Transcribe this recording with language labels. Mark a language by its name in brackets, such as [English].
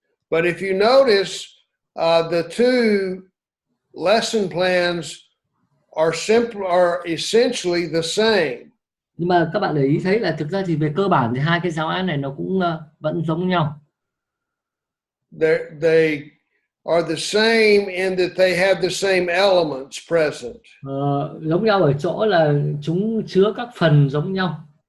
[English] But if you notice, the two lesson plans are essentially the same. [Vietnamese] Nhưng mà các bạn để ý thấy là thực ra thì về cơ bản thì hai cái giáo án này nó cũng vẫn giống nhau. [English] They are the same in that they have the same elements present. [Vietnamese] Giống nhau ở chỗ là chúng chứa các phần giống nhau.